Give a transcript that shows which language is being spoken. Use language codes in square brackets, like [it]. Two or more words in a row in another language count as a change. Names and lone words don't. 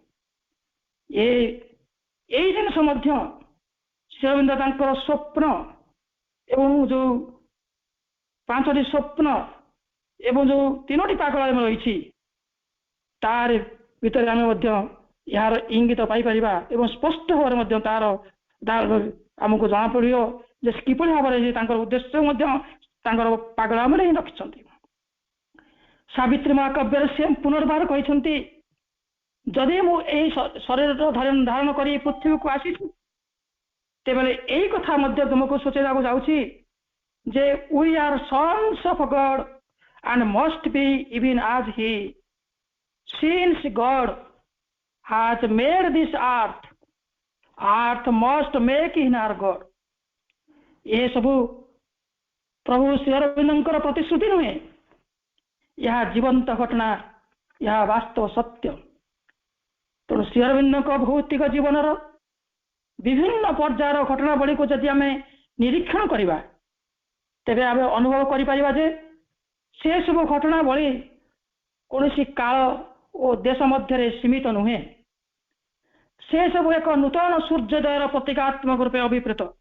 [or] ଏଇ ଜିନିଷ ମଧ୍ୟ ଶ୍ରୀ ଅରବିନ୍ଦ ତାଙ୍କର ସ୍ୱପ୍ନ ଏବଂ ଯେଉଁ 5ଟି ସ୍ୱପ୍ନ ଏବଂ ଯେଉଁ 3ଟି ପାଗଳ ରହିଛି ତାର ଭିତରେ ଆମେ ମଧ୍ୟ ଏହାର ଇଙ୍ଗିତ ପାଇପାରିବା ଏବଂ ସ୍ପଷ୍ଟ ଭାବରେ ମଧ୍ୟ ତାର ଆମକୁ ଜଣାପଡ଼ିବ ଯେ କିପରି ଭାବରେ ତାଙ୍କର ଉଦ୍ଦେଶ୍ୟ ମଧ୍ୟ ତାଙ୍କର ପାଗଳାମରେ ହିଁ ରଖିଛନ୍ତି। ସାବିତ୍ରୀ ମହାକାବ୍ୟରେ ସେ ପୁନର୍ବାର କହିଛନ୍ତି, ଯଦି ମୁଁ ଏହି ଶରୀରର ଧାରଣ କରି ପୃଥିବୀକୁ ଆସିଛି ତେବେ ଏହି କଥା ମଧ୍ୟ ତୁମକୁ ସୂଚାଇବାକୁ ଯାଉଛି ଯେ [en] we are sons of God and must be even as he, since God has made this earth, earth must make in our God। [or] ଏ ସବୁ ପ୍ରଭୁ ଶ୍ରୀ ଅରବିନ୍ଦଙ୍କର ପ୍ରତିଶ୍ରୁତି ନୁହେଁ, ଏହା ଜୀବନ୍ତ ଘଟଣା, ଏହା ବାସ୍ତବ ସତ୍ୟ। ତେଣୁ ଶ୍ରୀ ଅରବିନ୍ଦଙ୍କ ଭୌତିକ ଜୀବନର ବିଭିନ୍ନ ପର୍ଯ୍ୟାୟର ଘଟଣାବଳୀକୁ ଯଦି ଆମେ ନିରୀକ୍ଷଣ କରିବା ତେବେ ଆମେ ଅନୁଭବ କରିପାରିବା ଯେ ସେସବୁ ଘଟଣାବଳୀ କୌଣସି କାଳ ଓ ଦେଶ ମଧ୍ୟରେ ସୀମିତ ନୁହେଁ, ସେସବୁ ଏକ ନୂତନ ସୂର୍ଯ୍ୟୋଦୟର ପ୍ରତୀକାତ୍ମକ ରୂପେ ଅଭିପ୍ରେତ।